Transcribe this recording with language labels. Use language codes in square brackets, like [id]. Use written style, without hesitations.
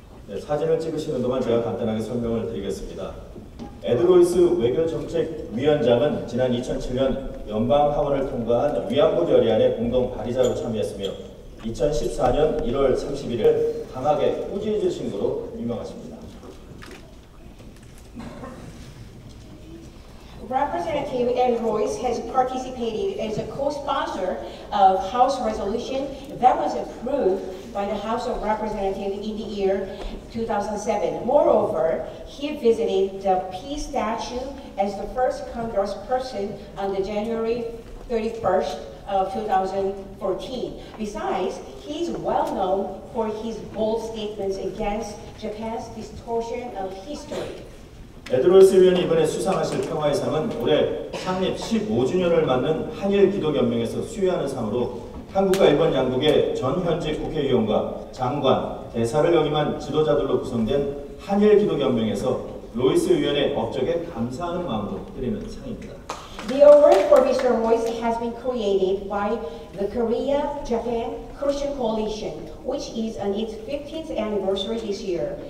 [ko] 네, 사진을 찍으시는 동안 제가 간단하게 설명을 드리겠습니다. 에드 로이스 외교정책위원장은 지난 2007년 연방하원을 통과한 위안부 결의안의 공동 발의자로 참여했으며 2014년 1월 31일 강하게 꾸짖으신 것으로 유명하십니다. [en] Representative Ed Royce has participated as a co-sponsor of House resolution that was approved by the House of Representatives in the year 2007. Moreover, he visited the Peace Statue as the first congressperson on the January 31st of 2014. Besides, he is well known for his bold statements against Japan's distortion of history. [ko] 에드 로이스 의원이 이번에 수상하실 평화의 상은 올해 창립 15주년을 맞는 한일 기독연맹에서 수여하는 상으로 한국과 일본 양국의 전 현직 국회의원과 장관, 대사를 역임한 지도자들로 구성된 한일 기독연맹에서 로이스 의원의 업적에 감사하는 마음으로 드리는 상입니다. [en] The award for Mr. Royce has been created by the Korea-Japan Christian Coalition, which is on its 15th anniversary this year.